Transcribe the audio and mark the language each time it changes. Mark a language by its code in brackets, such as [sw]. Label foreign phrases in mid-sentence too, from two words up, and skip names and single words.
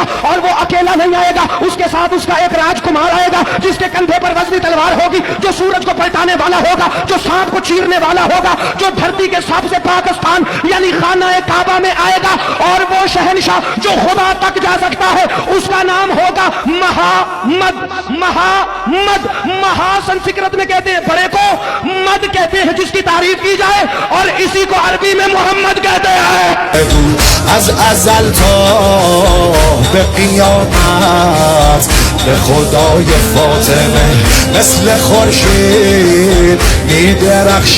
[hi] और वो अकेला नहीं आएगा, उसके साथ उसका एक राजकुमार आएगा जिसके कंधे पर वजनी तलवार होगी, जो सूरज को पलटाने वाला होगा, जो सांप को चीरने वाला होगा, जो धरती के सबसे पाकिस्तान यानी खाना काबा में आएगा। और वो शहंशाह जो खुदा तक जा सकता है, उसका नाम होगा महामद। महामद, महा संस्कृत में कहते हैं बड़े को, मद कहते हैं जिसकी तारीफ की जाए, और इसी को अरबी में मोहम्मद कहते हैं। [fa] از ازل تا به قیامت به خدای فاطمه مثل خورشید میدرخش